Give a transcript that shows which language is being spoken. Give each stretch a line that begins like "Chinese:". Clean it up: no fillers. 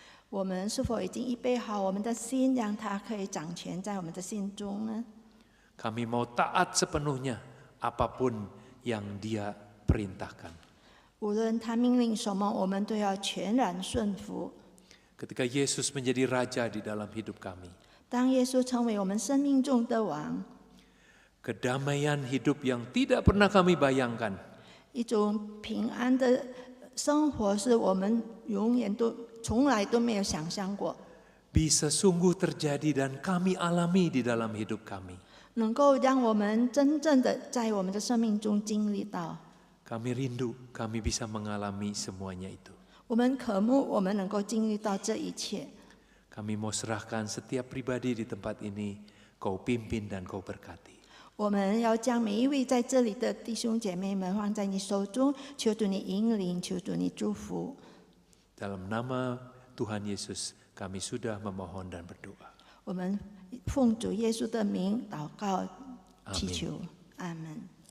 Chinese: 我们是否已经预备好我们的心，让他可以掌权在我们的心中呢？
Indonesian: Kami mau taat sepenuhnya apapun yang Dia perintahkan.
Chinese: 无论他命令什么，我们都要全然顺服。
Indonesian: Ketika Yesus menjadi Raja di dalam hidup kami,
Chinese: 当耶稣成为我们生命中的王，
Indonesian: kedamaian hidup yang tidak pernah kami bayangkan
Chinese: 一种平安的生活是我们永远都从来都没有想象过，
Indonesian: bisa sungguh terjadi dan kami alami di dalam hidup kami.
Chinese: 能够让我们真正的在我们的生命中经历到。
Indonesian: Kami rindu kami bisa mengalami semuanya itu.
Chinese: 我们渴慕我们能够经历到这一切。
Indonesian: Kami mau serahkan setiap pribadi di tempat ini, Kau pimpin dan Kau berkati.
Chinese: 我们要将每一位在这里的弟兄姐妹们放在你手中，求主你引领，求主你祝福。
Indonesian: Dalam nama Tuhan Yesus kami sudah memohon dan berdoa.
Chinese: 我们奉主耶稣的名祷告祈求，阿门。